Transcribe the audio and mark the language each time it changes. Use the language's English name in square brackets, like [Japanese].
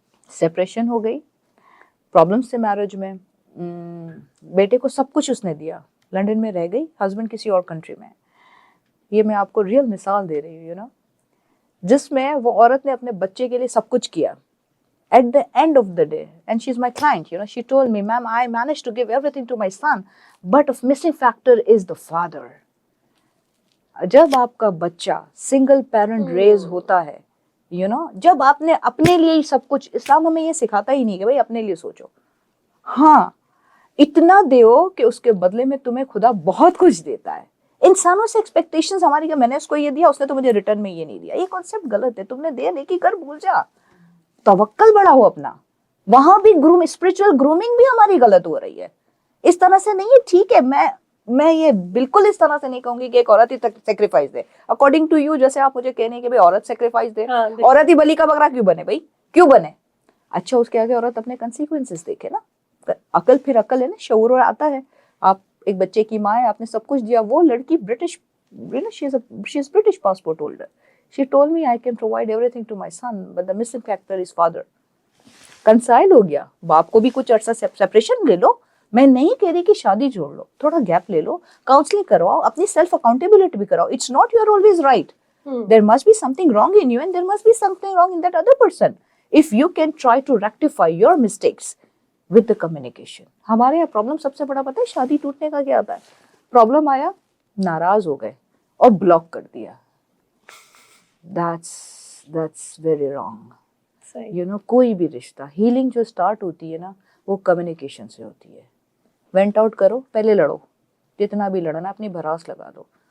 [Urdu] Separation ہو گئی, problems تھے marriage میں, بیٹے کو سب کچھ اس نے دیا, لنڈن میں رہ گئی, ہسبینڈ کسی اور کنٹری میں. یہ میں آپ کو ریئل مثال دے رہی ہوں, یو نو, جس میں وہ عورت نے اپنے بچے کے لیے سب کچھ کیا. [English] At the end of the day, and she's my client, you know, she told me, ma'am, I managed to give everything to my son, but a missing factor is the father. [Urdu] جب آپ کا بچہ single parent raise ہوتا ہے, you know, جب آپ نے اپنے لیے ہی سب کچھ, اسلام ہمیں یہ سکھاتا ہی نہیں کہ بھائی اپنے لیے سوچو, ہاں اتنا دیو کہ اس کے بدلے میں تمہیں خدا بہت کچھ دیتا ہے. انسانوں سے ایکسپیکٹیشنز ہماری کہ میں نے اس کو یہ دیا, اس نے تو مجھے ریٹرن میں یہ نہیں دیا. یہ کانسیپٹ غلط ہے. تم نے دے نیکی کر, بھول جا, توکل بڑا ہو اپنا. وہاں بھی اسپرچل گرومنگ بھی ہماری غلط ہو رہی ہے. اس طرح سے نہیں ہے. ٹھیک ہے, میں یہ بالکل اس طرح سے نہیں کہوں گی کہ ایک عورت ہی sacrifice they. [English] according to you, [Urdu] جیسے آپ مجھے کہنے کہ بھائی عورت سیکریفائس دے, عورت ہی بلی کا بکرا کیوں بنے بھائی, کیوں بنے؟ اچھا, اس کے آگے عورت اپنے کنسیکوینسز دیکھے نا. عقل پھر عقل ہے نا, شعور آتا ہے. آپ ایک بچے کی ماں ہے, آپ نے سب کچھ دیا. وہ لڑکی [English] British, she is British passport holder. She told me I can provide everything to my son, but the missing factor is father. [Urdu] کنسائل ہو گیا. باپ کو بھی کچھ عرصہ سیپریشن لے لو. میں نہیں کہہ رہی کہ شادی چھوڑ لو, تھوڑا گیپ لے لو, کاؤنسلنگ کرواؤ, اپنی سیلف اکاؤنٹیبلٹی بھی کراؤ. [English] It's not you are always right. There must be something wrong in you and there must be something wrong in that other person. If you can try to rectify your mistakes with the communication. [Urdu] ہمارے یہاں problem سب سے بڑا پتہ ہے شادی ٹوٹنے کا کیا ہوتا ہے؟ پرابلم آیا, ناراض ہو گئے اور بلاک کر دیا. [English] That's very wrong. [Urdu] You know, کوئی بھی رشتہ, ہیلنگ جو اسٹارٹ ہوتی ہے نا, وہ کمیونیکیشن سے ہوتی ہے. وینٹ آؤٹ کرو, پہلے لڑو, جتنا بھی لڑنا اپنی بھراس لگا دو,